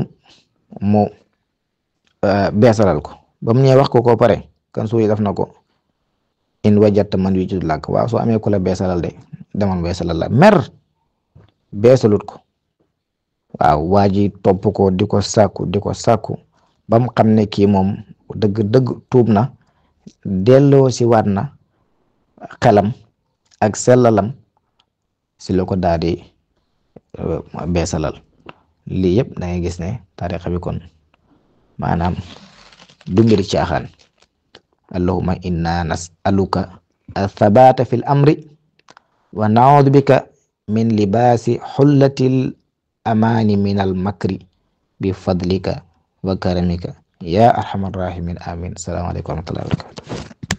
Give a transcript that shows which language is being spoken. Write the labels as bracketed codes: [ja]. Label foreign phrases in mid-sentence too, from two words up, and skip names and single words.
[wo] mu beesalal ko ba mu ñëwee wax ko pare kan suuy def na ko in wajat man wi ci làkk waaw soo amee ku la beesalal de demal beesalal la mer beesalut ko waaw waa ji topp ko di ko sàkku ba mu xam ne kii moom dëgg tuub na delloo si waat na xelam ak sellalam si la ko daal di beesalal. lii yëpp da ngay gis ne tariqa bi kon maanaam du mbiri caaxaan. [ar] اللهم إنا نسألك الثبات في الأمر ونعوذ بك من لباس خلة الأماني من المكر بفضلك وكرمك يا أرحم الراحمين آمين. السلام عليكم ورحمة الله وبركاته.